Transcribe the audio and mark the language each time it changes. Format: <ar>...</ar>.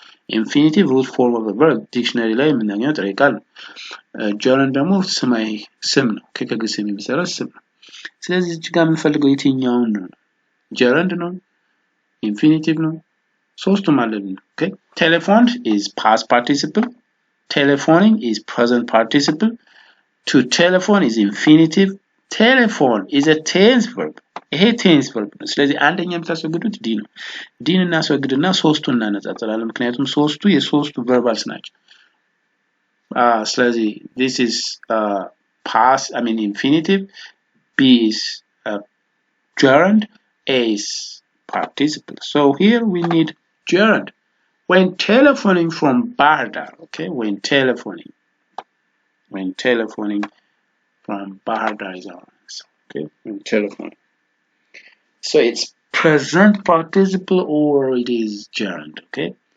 <en>Infinitive root form of a verb dictionary</en> <am>ላይ የምናገኘው ጥሬ ቃል ነው። gerund ደግሞ ስም ነው ከግስ የሚሰራ ስም ነው። ስለዚህ እዚህ ጋር የምንፈልገው የትኛውን ነው? gerund ነው?</am> <en>infinitive</en> <am>ነው? ሶስቱም ማለት ነው።</am> <en>okay, telephoned is past participle, telephoning is present participle, to telephone is infinitive, telephone is a tense verb.</en> <am>ይሄ ቴንስ verb ነው። ስለዚህ አንደኛ የምታስወግዱት ዲ ነው። ዲን እናስወግድና ሶስቱን እናነጻጽራለን ምክንያቱም ሶስቱ የሶስቱ verbals ናቸው። ስለዚህ</am> <en>this is past infinitive, B is gerund, A is participle. So here we need gerund. When telephoning from ባህር ዳር, okay, when telephoning from ባህር ዳር is our answer. Okay, when telephoning. So it's present participle or it is gerund. Okay.</en>